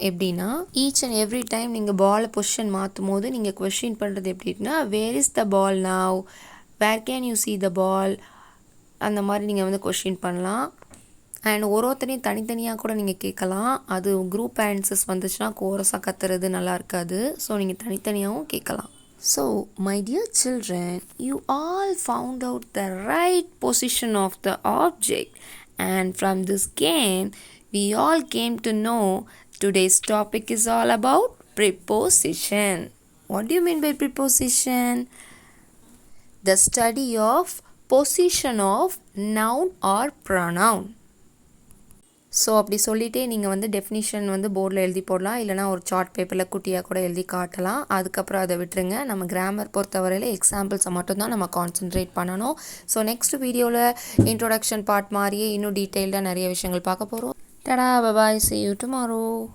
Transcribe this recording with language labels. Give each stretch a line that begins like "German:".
Tamil: எப்படின்னா each and every time நீங்கள் பாலை பொசிஷன் மாற்றும் போது நீங்கள் கொஸ்டின் பண்ணுறது எப்படின்னா
English: where is the ball
Tamil: now, where can you see த பால், அந்த மாதிரி நீங்கள் கொஸ்டின் பண்ணலாம். அண்ட் ஒருத்தரையும் தனித்தனியாக கூட நீங்கள் கேட்கலாம். அது குரூப் ஆன்சர்ஸ் வந்துச்சுன்னா கோரஸாக கத்துறது நல்லா இருக்காது. ஸோ நீங்கள் தனித்தனியாகவும் கேட்கலாம்.
English: So, my dear children, you all found out the right position of the object, and from this game, we all came to know today's topic is all about preposition. What do you mean by preposition? The study of position of noun or pronoun.
Tamil: So அப்படி சொல்லிகிட்டே நீங்கள் வந்து definition வந்து போர்டில் எழுதி போடலாம், இல்லைனா ஒரு சார்ட் பேப்பரில் குட்டியாக கூட எழுதி காட்டலாம். அதுக்கப்புறம் அதை விட்டுருங்க. நம்ம கிராமர் பொறுத்தவரையில் எக்ஸாம்பிள்ஸை மட்டும்தான் நம்ம கான்சென்ட்ரேட் பண்ணணும். ஸோ நெக்ஸ்ட் வீடியோவில் இன்ட்ரோடக்ஷன் பார்ட் மாதிரியே இன்னும் டீட்டெயில்டாக நிறைய விஷயங்கள் பார்க்க போகிறோம். டடா, பபாய்,
English: see you tomorrow.